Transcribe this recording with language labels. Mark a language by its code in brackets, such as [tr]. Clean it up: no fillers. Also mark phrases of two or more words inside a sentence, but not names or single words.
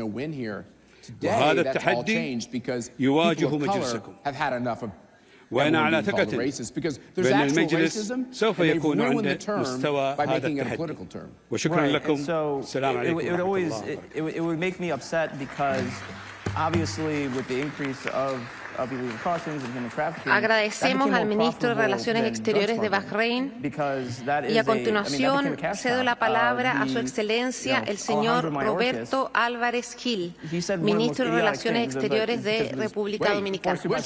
[ar] وهذا التحدي يواجه مجلسكم، وأنا على ثقة بأن المجلس سوف يكون عند مستوى هذا التحدي. وشكرا لكم. السلام عليكم ورحمة الله. [es] Agradecemos al ministro de Relaciones Exteriores de Bahrein y a continuación cedo la palabra a su excelencia el señor Roberto Álvarez Gil, ministro de Relaciones Exteriores de República Dominicana.